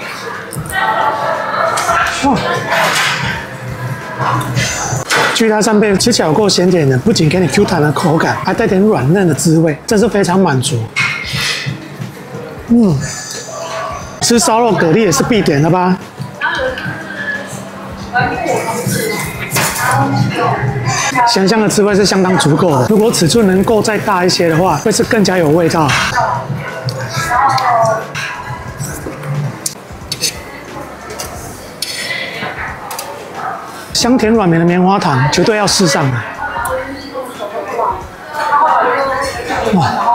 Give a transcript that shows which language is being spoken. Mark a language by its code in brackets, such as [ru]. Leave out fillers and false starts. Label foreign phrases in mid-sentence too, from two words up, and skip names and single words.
[zh] 哦，巨大扇貝吃起来有夠鮮甜的，不僅給你 Q 彈的口感，還帶點軟嫩的滋味，真是非常滿足。吃燒肉蛤蜊也是必點的吧？鹹香的滋味是相當足夠的，如果尺寸能夠再大一些的話，會是更加有味道。香甜軟綿的棉花糖絕對要試上的。哇！